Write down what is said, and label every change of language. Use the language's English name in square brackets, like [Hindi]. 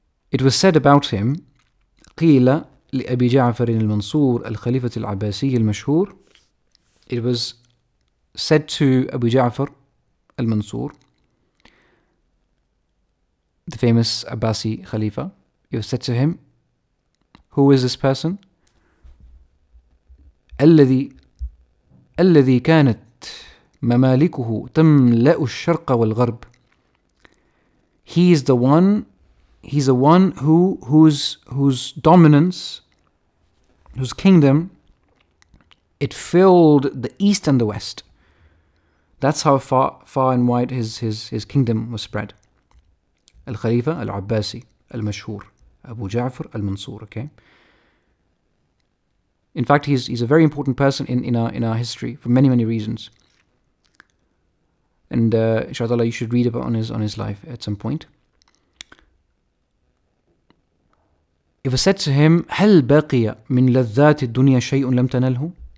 [English] It was said about him, [Arabic] قيل لأبي جعفر المنصور الخليفة العباسي المشهور. [English] It was said to Abu Ja'far al-Mansur, the famous Abbasi Khalifa, it was said to him, who is this person? [Arabic] الذي كانت ممالكه تملأ الشرق والغرب. [English] He's the one whose dominance, whose kingdom It filled the east and the west. That's how far and wide his kingdom was spread. Al-Khalifa Al-Abbasi Al-Mashhur, Abu Ja'far Al-Mansur, okay? In fact, he's a very important person in our history for many, many reasons. And inshallah, you should read about on his life at some point. It was said to him, [Arabic] هل بقي من لذات الدنيا شيء لم تنله?